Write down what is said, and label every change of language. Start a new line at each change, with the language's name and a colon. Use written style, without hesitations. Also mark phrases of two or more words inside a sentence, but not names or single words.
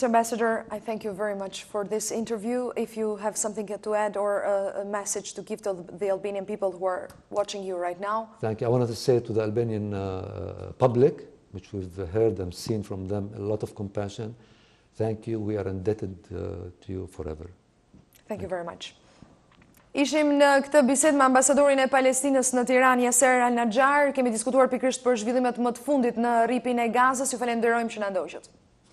English: Ambassador, I thank you very much for this interview. If you have something to add or a message to give to the Albanian people who are watching you right now. Thank you. I wanted to say to the Albanian public, which we've heard and seen from them, a lot of compassion. Thank you. We are indebted to you forever. Thank you very much.
Albanian: Ishim në këtë bisedë me ambasadorin e Palestinës në Tiranë, Yasser Al-Najjar. Kemi diskutuar pikërisht për zhvillimet më të fundit në rripin e Gazës. Ju falenderojmë që na ndoqët.